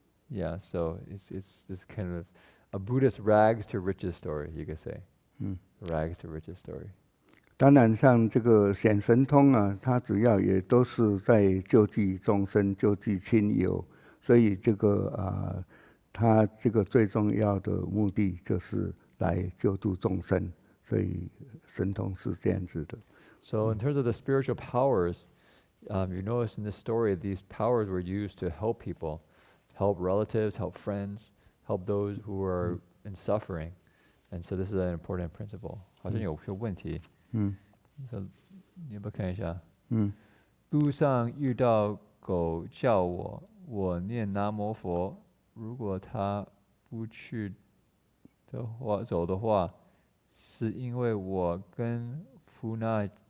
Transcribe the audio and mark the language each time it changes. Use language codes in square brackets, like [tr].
[en] Yeah, so it's this kind of a Buddhist rags to riches story, you could say. Rags to riches story. [zh] 当然，像这个显神通啊，它主要也都是在救济众生、救济亲友，所以这个它这个最重要的目的就是来救度众生，所以神通是这样子的。 [en] So in terms of the spiritual powers, you notice in this story, these powers were used to help people, help relatives, help friends, help those who are in suffering, and so this is an important principle. [zh] 好像有些问题。你要不要看一下？路上遇到狗叫我念南无佛。如果它不去走的话，是因为我跟福那